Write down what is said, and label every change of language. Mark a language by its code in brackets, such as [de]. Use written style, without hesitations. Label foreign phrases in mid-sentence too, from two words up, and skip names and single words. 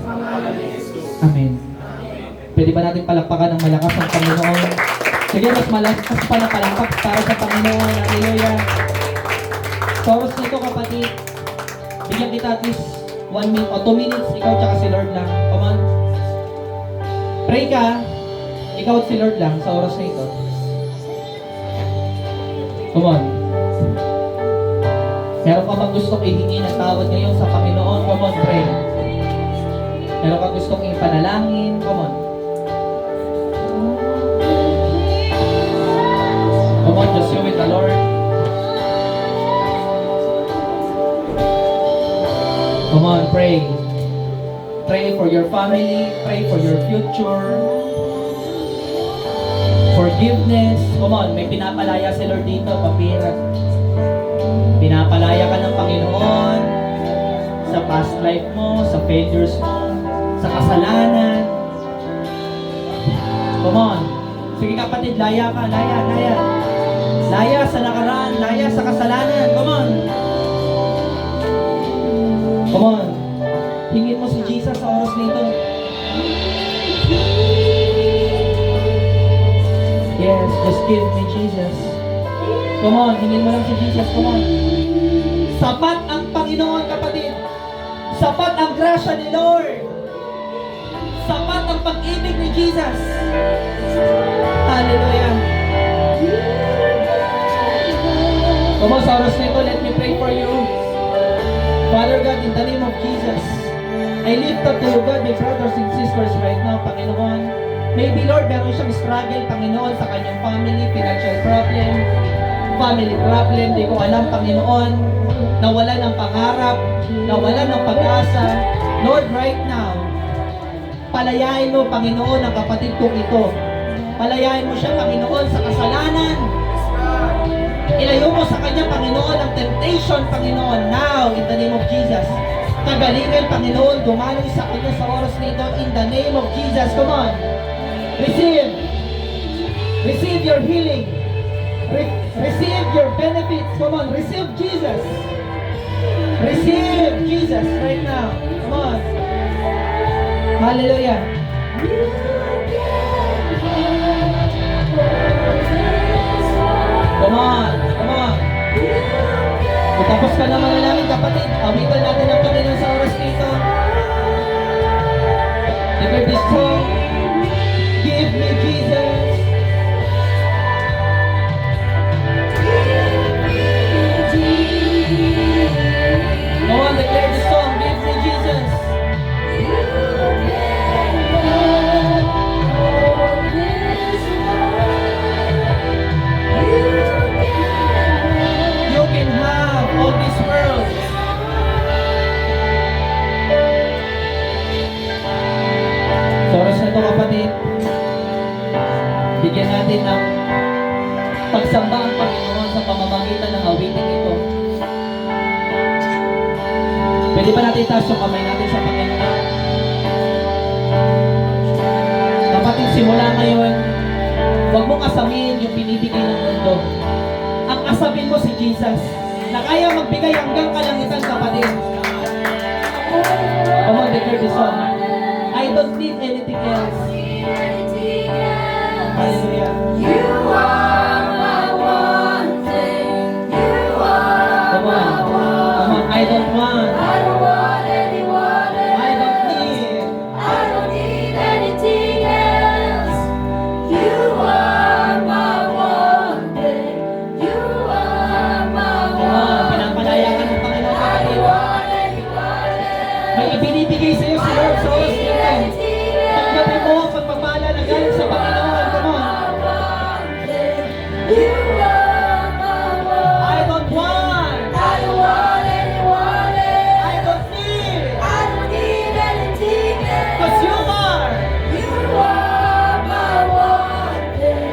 [tl] Amen. Pwede ba natin palakpakan ng malakas ang Panginoon? Sige, mas malakas pa na palakpak para sa Panginoon. Hallelujah. Sa oras nito, kapatid, bigyan kita [en] at least 1 minute [tl] o [en] 2 minutes, [tl] ikaw tsaka si Lord lang. [en] Come on. [tl] Pray ka, ikaw at si Lord lang sa oras na ito. [en] Come on. [tl] Meron ka bang gustong ihingi ng tawad ngayon sa Panginoon? [en] Come on, pray. [tl] Meron ka gustong ipanalangin? [en] Come on. Come on, just you with the Lord. Come on, pray. Pray for your family. Pray for your future. Forgiveness. Come on, [tl] may pinapalaya si Lord dito. Papira. Pinapalaya ka ng Panginoon sa [en] past life [tl] mo, sa failures mo, sa kasalanan. [en] Come on. [tl] Sige kapatid, laya ka. Laya, laya. Laya sa nakaraan, laya sa kasalanan. [en] Come on. Come on. [tl] Hingin mo si Jesus sa oras nito. [en] Yes, just give me Jesus. Come on, [tl] hingin mo lang si Jesus. [en] Come on. [tl] Sapat ang Panginoon, kapatid. Sapat ang grasya ni Lord. Sapat ang pag-ibig ni Jesus. [en] Hallelujah. Come on, [tl] sa oras na ito, [en] let me pray for you. Father God, in the name of Jesus, I lift up to you, God, my brothers and sisters right now, [tl] Panginoon. Maybe, Lord, meron siyang struggle, Panginoon, sa kanyang [en] family, financial problem, family problem, [tl] di ko alam, Panginoon, nawala ng pangarap, nawala ng pag-asa. [en] Lord, right now, [tl] palayain mo, Panginoon, ang kapatid kong ito. Palayain mo siya, Panginoon, sa kasalanan. Ilayo mo sa kanya, Panginoon, ang temptation, Panginoon, [en] now, in the name of Jesus. [tl] Kagalingan, Panginoon, gumaling sa kanya sa oras nito, [en] in the name of Jesus. Come on. Receive. Receive your healing. Receive your benefits. Come on, receive Jesus. Receive Jesus right now. Come on. Hallelujah. Come on. Come on. [tl] Kung tapos ka na manalangin, kapatid, awitan natin ang Panginoon sa oras nito. [en] Never this song. Give me Jesus. Come on, declare the song. Give me Jesus. You can have all this world. [tl] Sa oras na ito, kapatid, bigyan natin ng pagsamba ang Panginoon sa pamamagitan ng awiting ito. Pwede ba natin itaas yung kamay natin sa Panginoon? Kapatid, simula ngayon, huwag mong asamin yung binibigay ng mundo. Ang asamin mo si Jesus, na kaya magbigay hanggang kalangitan, kapatid. [en] Come on, declare the song. I don't need anything else. Hallelujah. You are my one thing. You are Come on. my one. Come on. I don't want. I don't want anyone else. I don't need. I don't need anything else. You are my one thing. You are my Come on. one [tl] Pinapalaya ka ng Panginoon, [en] I don't [tl] kapatid. [en] want anyone else. [tl] May ibinibigay sa iyo si Lord sa oras nito. [en] Anything [tl] Tanggapin mo ang pagpapala na galing sa Panginoon. [en] Come on. You are my one. I don't want. I don't want anyone else. I don't need. I don't need anything else. Because you are. You are my one thing.